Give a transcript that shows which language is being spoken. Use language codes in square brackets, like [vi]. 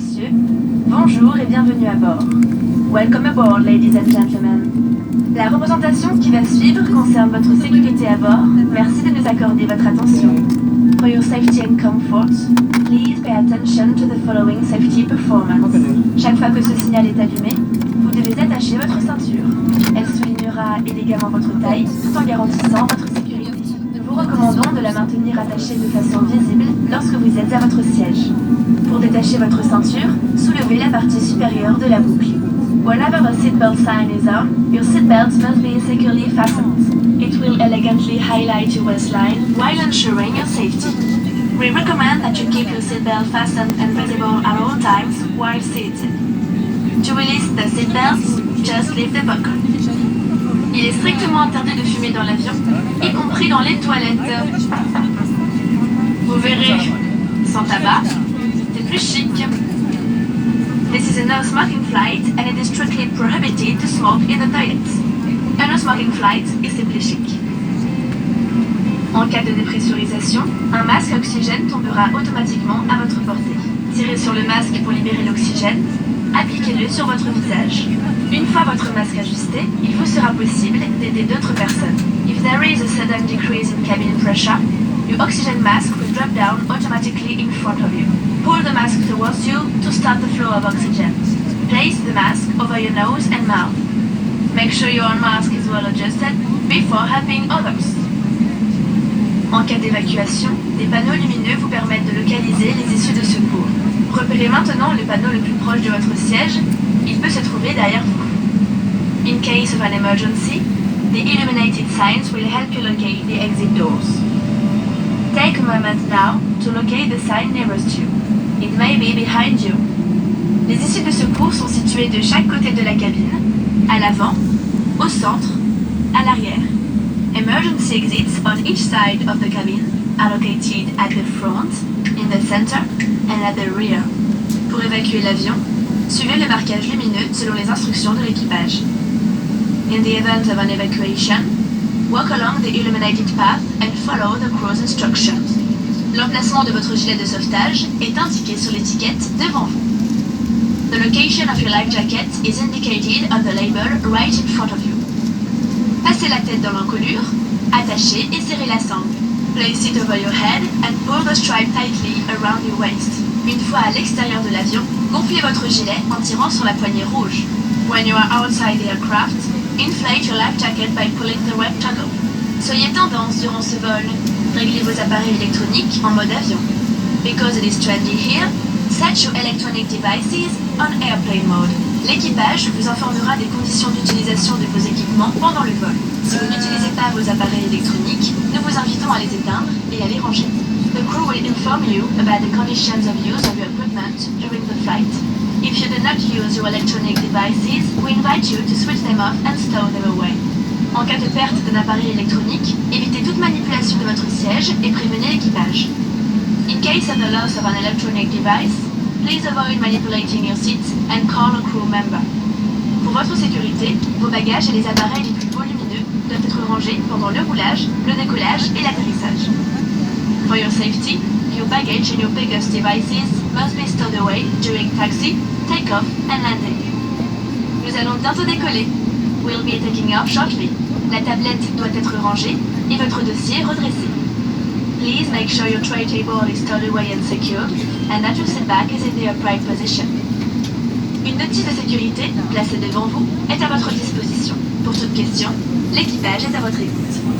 [fr] Bonjour et bienvenue à bord. [en] Welcome aboard, ladies and gentlemen. [fr] La représentation qui va suivre concerne votre sécurité à bord. Merci de nous accorder votre attention. [en] For your safety and comfort, please pay attention to the following safety performance. [fr] Chaque fois que ce signal est allumé, vous devez attacher votre ceinture. Elle soulignera élégamment votre taille tout en garantissant votre sécurité. Nous vous recommandons de la maintenir attachée de façon visible lorsque vous êtes à votre siège. Pour détacher votre ceinture, soulevez la partie supérieure de la boucle. [en] Whenever the seatbelt sign is on, your seatbelt must be securely fastened. It will elegantly highlight your waistline while ensuring your safety. We recommend that you keep your seatbelt fastened and visible at all times while seated. To release the seatbelt, just leave the buckle. [fr] Il est strictement interdit de fumer dans l'avion, y compris dans les toilettes. Vous verrez, sans tabac, plus chic. [en] This is a no smoking flight and it is strictly prohibited to smoke in the toilets. A no smoking flight is simply chic. [fr] En cas de dépressurisation, un masque à oxygène tombera automatiquement à votre portée. Tirez sur le masque pour libérer l'oxygène, appliquez-le sur votre visage. Une fois votre masque ajusté, il vous sera possible d'aider d'autres personnes. [en] If there is a sudden decrease in cabin pressure, your oxygen mask will drop down automatically in front of you. Pull the mask towards you to start the flow of oxygen. Place the mask over your nose and mouth. Make sure your mask is well adjusted before helping others. [fr] En cas d'évacuation, des panneaux lumineux vous permettent de localiser les issues de secours. Repérez maintenant le panneau le plus proche de votre siège. Il peut se trouver derrière vous. [en] In case of an emergency, the illuminated signs will help you locate the exit doors. Take a moment now to locate the sign nearest you. It may be behind you. [fr] Les issues de secours sont situées de chaque côté de la cabine, à l'avant, au centre, à l'arrière. [en] Emergency exits on each side of the cabin are located at the front, in the center, and at the rear. [fr] Pour évacuer l'avion, suivez le marquage lumineux selon les instructions de l'équipage. [en] In the event of an evacuation, walk along the illuminated path and follow the crew's instructions. [fr] L'emplacement de votre gilet de sauvetage est indiqué sur l'étiquette devant vous. [en] The location of your life jacket is indicated on the label right in front of you. [fr] Passez la tête dans l'encolure, attachez et serrez la sangle. [en] Place it over your head and pull the stripe tightly around your waist. [fr] Une fois à l'extérieur de l'avion, gonflez votre gilet en tirant sur la poignée rouge. [en] When you are outside the aircraft, inflate your life jacket by pulling the red toggle. [fr] Soyez tendance durant ce vol. Réglez vos appareils électroniques en mode avion. [en] Because it is trendy here, set your electronic devices on airplane mode. [fr] L'équipage vous informera des conditions d'utilisation de vos équipements pendant le vol. Si vous n'utilisez pas vos appareils électroniques, nous vous invitons à les éteindre et à les ranger. [en] The crew will inform you about the conditions of use of your equipment during the flight. If you do not use your electronic devices, we invite you to switch them off and stow them away. [fr] En cas de perte d'un appareil électronique, évitez toute manipulation de votre siège et prévenez l'équipage. [en] In case of the loss of an electronic device, please avoid manipulating your seat and call a crew member. [fr] Pour votre sécurité, vos bagages et les appareils les plus volumineux doivent être rangés pendant le roulage, le décollage et l'atterrissage. [en] For your safety, your baggage and your biggest devices must be stowed away during taxi, takeoff and landing. [fr] Nous allons bientôt décoller. [en] We'll be taking off shortly. [fr] La tablette doit être rangée et votre dossier redressé. [en] Please make sure your tray table is stowed away and secured, and that your seat back is in the upright position. [fr] Une notice de sécurité, placée devant vous, est à votre disposition. Pour toute question, l'équipage est à votre écoute.